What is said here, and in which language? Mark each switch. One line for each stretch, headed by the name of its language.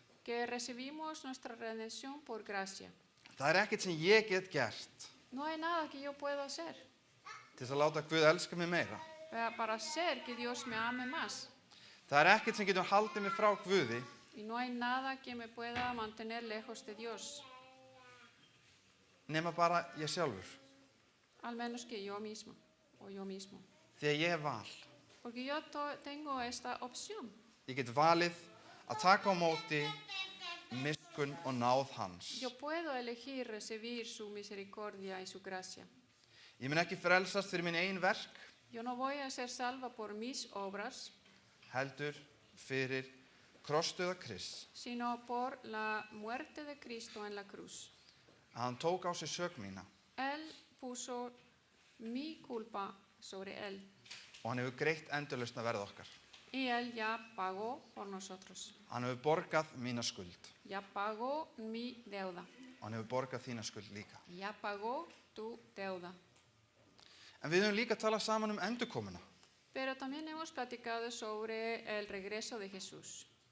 Spanish: que recibimos nuestra redención por gracia.
Icelandic: Það ekkert sem ég get gert
Spanish: No hay nada que yo pueda hacer
Icelandic: til þess að láta Guð elska mig meira.
Spanish: para hacer que Dios me ame más.
Icelandic: Það ekkert sem getur haldið mig frá Guði
Spanish: Y no hay nada que me pueda mantener lejos de Dios,
Icelandic: nema bara ég sjálfur.
Spanish: al menos que yo misma o yo mismo.
Icelandic: Því að ég hef val.
Spanish: Porque yo tengo esta opción.
Icelandic: Ég get valið að taka á móti miskunn og náð hans.
Spanish: Yo puedo elegir recibir su misericordia y su gracia.
Icelandic: Ég mun ekki frelsast fyrir minn eigin verk,
Spanish: Yo no voy a ser salva por mis obras,
Icelandic: heldur fyrir krossdauða Krists.
Spanish: sino por la muerte de Cristo en la cruz.
Icelandic: Að hann tók á sig sök mína
Spanish: Él puso mi culpa sobre él
Icelandic: og hann hefur greitt endurlausna verð okkar.
Spanish: y él ya pagó por nosotros.
Icelandic: Hann hefur borgað mína skuld
Spanish: Ya pagó mi deuda.
Icelandic: og hann hefur borgað þína skuld líka.
Spanish: Ya pagó tu deuda.
Icelandic: En við höfum líka talað saman endurkomuna.
Spanish: Pero también hemos platicado sobre el regreso de Jesús.